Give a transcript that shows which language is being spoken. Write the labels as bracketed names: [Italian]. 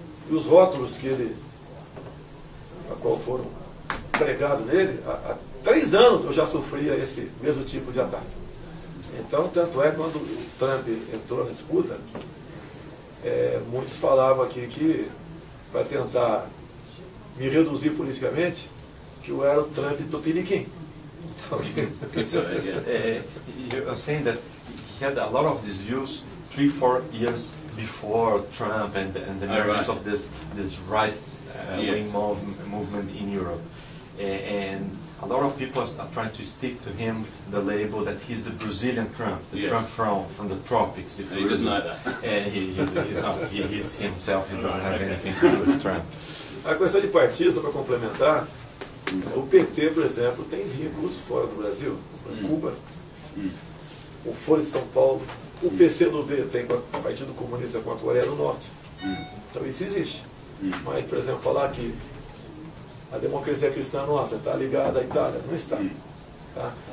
[Portuguese] E os rótulos a qual foram pregados nele, há 3 anos eu já sofria esse mesmo tipo de ataque. Então, tanto é quando o Trump entrou na disputa, muitos falavam aqui que, para tentar me reduzir politicamente, que eu era o Trump tupiniquim. Então, [English] you are saying that he had a lot of these views 3-4 years before Trump and the emergence of this right wing movement in Europe. And a lot of people are trying to stick to him the label that he's the Brazilian Trump, the Trump from the tropics. If he doesn't like that. And he's not. He's himself. He doesn't have anything to do with Trump. [Portuguese] A questão de partido, só para complementar, o PT, por exemplo, tem vínculos fora do Brasil, Cuba, o Folha de São Paulo, o PCdoB tem com o Partido Comunista com a Coreia do Norte. Então isso existe. Mas, por exemplo, falar que a democracia cristã nossa está ligada à Itália, não está. Tá?